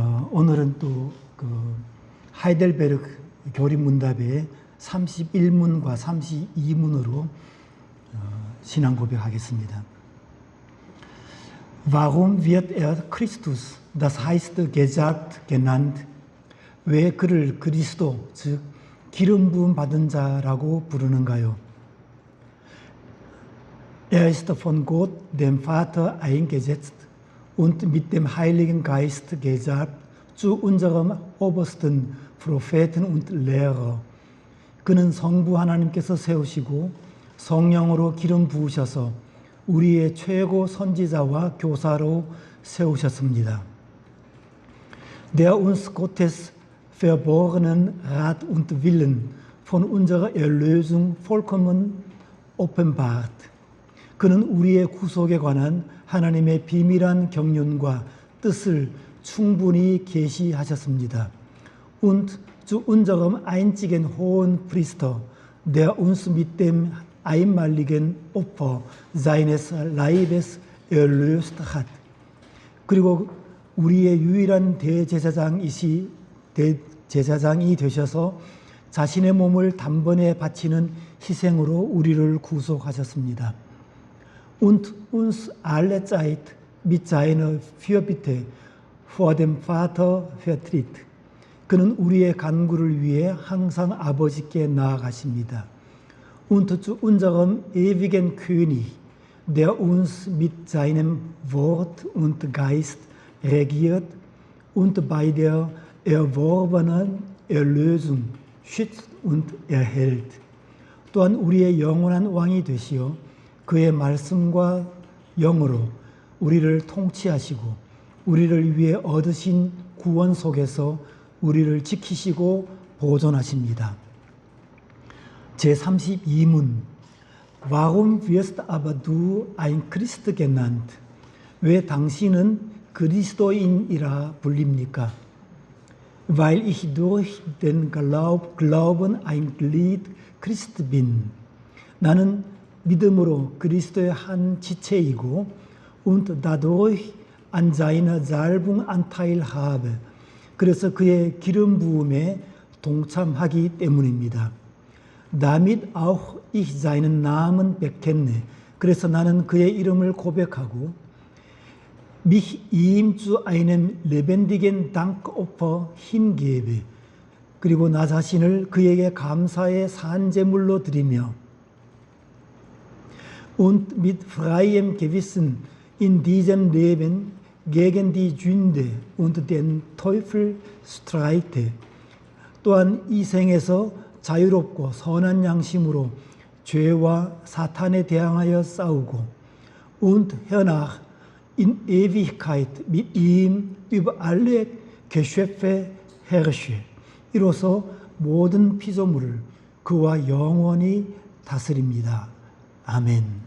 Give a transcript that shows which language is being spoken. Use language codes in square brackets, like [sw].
[ko] 오늘은 또 그 하이델베르크 교리문답의 31문과 32문으로 신앙 고백하겠습니다. [de] Warum wird Christus, das heißt Gesalbt genannt? [ko] 왜 그를 그리스도, 즉 기름 부음 받은 자라고 부르는가요? [de] ist von Gott, dem Vater, eingesetzt und mit dem Heiligen Geist gesalbt zu unserem obersten Propheten und Lehrer. [ko] 그는 성부 하나님께서 세우시고 성령으로 기름 부으셔서 우리의 최고 선지자와 교사로 세우셨습니다. [de] Der uns Gottes verborgenen Rat und Willen von unserer Erlösung vollkommen offenbart. [ko] 그는 우리의 구속에 관한 하나님의 비밀한 경륜과 뜻을 충분히 계시하셨습니다. [de] Und zu unserem einzigen hohen Priester, der uns mit dem einmaligen Opfer seines Leibes erlöst hat. [ko] 그리고 우리의 유일한 대제사장이 되셔서 자신의 몸을 단번에 바치는 희생으로 우리를 구속하셨습니다. [de] Und uns alle Zeit mit seiner Fürbitte vor dem Vater vertritt. [ko] 그는 우리의 간구를 위해 항상 아버지께 나아가십니다. [de] Und zu unserem ewigen König, der uns mit seinem Wort und Geist regiert und bei der erworbenen Erlösung schützt und erhält. [ko] 또한 우리의 영원한 왕이 되시어 그의 말씀과 영으로 우리를 통치하시고 우리를 위해 얻으신 구원 속에서 우리를 지키시고 보존하십니다. 제32문 [de] Warum wirst aber du ein Christ genannt? [ko] 왜 당신은 그리스도인이라 불립니까? [de] Weil ich durch den Glauben ein Glied Christ bin. [ko] 나는 믿음으로 그리스도의 한 지체이고 [de] und dadurch an seiner Salbung Anteil habe. [ko] 그래서 그의 기름 부음에 동참하기 때문입니다. [de] Damit auch ich seinen Namen bekenne. [ko] 그래서 나는 그의 이름을 고백하고 [de] mich ihm zu einem lebendigen Dankopfer hingebe. [ko] 그리고 나 자신을 그에게 감사의 산제물로 드리며 [de] und mit freiem Gewissen in diesem Leben gegen die Sünde und den Teufel streite. [ko] 또한 이 생에서 자유롭고 선한 양심으로 죄와 사탄에 대항하여 싸우고 [de] und hernach in Ewigkeit mit ihm über alle Geschöpfe herrsche. [ko] 이로써 모든 피조물을 그와 영원히 다스립니다. 아멘.